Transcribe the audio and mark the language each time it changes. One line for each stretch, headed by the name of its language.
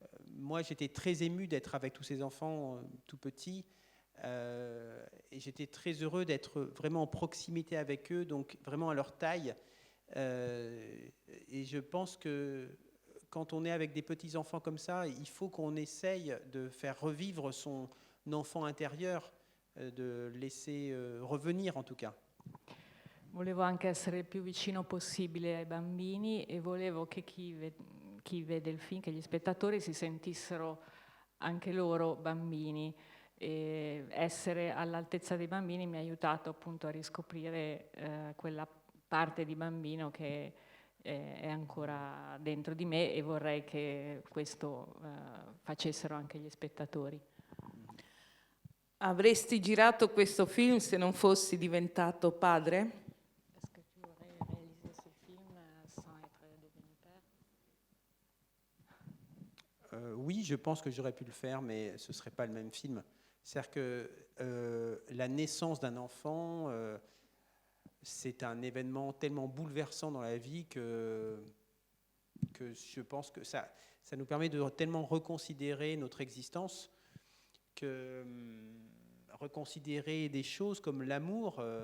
French: Moi, j'étais très ému d'être avec tous ces enfants tout petits, et j'étais très heureux d'être vraiment en proximité avec eux, donc vraiment à leur taille. Et je pense que quand on est avec des petits enfants comme ça, il faut qu'on essaye de faire revivre son enfant intérieur, de laisser revenir en tout cas.
Italian: Volevo anche essere il più vicino possibile ai bambini, e volevo che chi vede il film, che gli spettatori si sentissero anche loro bambini. E essere all'altezza dei bambini mi ha aiutato appunto a riscoprire quella parte di bambino che è ancora dentro di me, e vorrei che questo facessero anche gli spettatori. Avresti girato questo film se non fossi diventato padre?
French: Est-ce que tu aurais réalisé ce film sans être devenu père? Oui, je pense que j'aurais pu le faire, mais ce ne serait pas le même film. C'est-à-dire que la naissance d'un enfant, c'est un événement tellement bouleversant dans la vie que je pense que ça nous permet de tellement reconsidérer notre existence, que reconsidérer des choses comme l'amour.